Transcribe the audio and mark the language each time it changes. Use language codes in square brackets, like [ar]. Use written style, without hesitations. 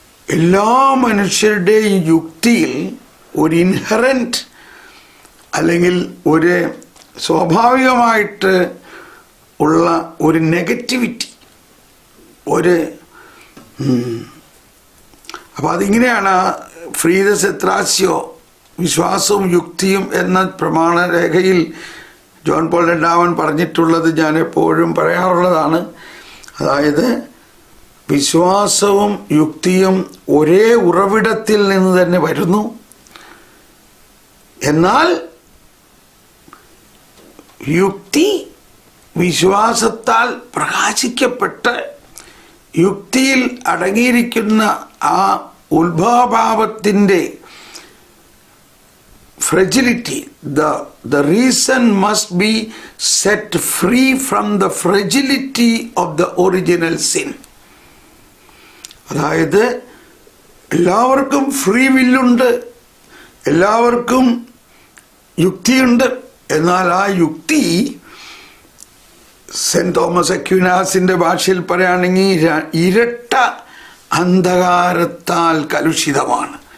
[ml] എല്ലാ മനുഷ്യരുടെയും യുക്തിയിൽ ഒരു ഇൻഹറൻറ്റ് അല്ലെങ്കിൽ ഒരു സ്വാഭാവികമായിട്ട് ഉള്ള ഒരു നെഗറ്റിവിറ്റി, അപ്പം അതിങ്ങനെയാണ് ഫ്രീദസ് എത്രാസ്യോ വിശ്വാസവും യുക്തിയും എന്ന പ്രമാണരേഖയിൽ ജോൺ പോൾ രണ്ടാമൻ പറഞ്ഞിട്ടുള്ളത് ഞാൻ എപ്പോഴും പറയാറുള്ളതാണ്. അതായത് വിശ്വാസവും യുക്തിയും ഒരേ ഉറവിടത്തിൽ നിന്ന് തന്നെ വരുന്നു. എന്നാൽ യുക്തി വിശ്വാസത്താൽ പ്രകാശിക്കപ്പെട്ട് യുക്തിയിൽ അടങ്ങിയിരിക്കുന്ന ആ ഉത്ഭവഭാവത്തിൻ്റെ [en] fragility, the reason must be set free from the fragility of the original sin. [ml] അതായത് എല്ലാവർക്കും ഫ്രീ വില്ലുണ്ട്, എല്ലാവർക്കും യുക്തിയുണ്ട്. എന്നാൽ ആ യുക്തി സെന്റ് തോമസ് അക്വിനാസിന്റെ ഭാഷയിൽ പറയുകയാണെങ്കിൽ ഇരട്ട അന്ധകാരത്താൽ കലുഷിതമാണ്.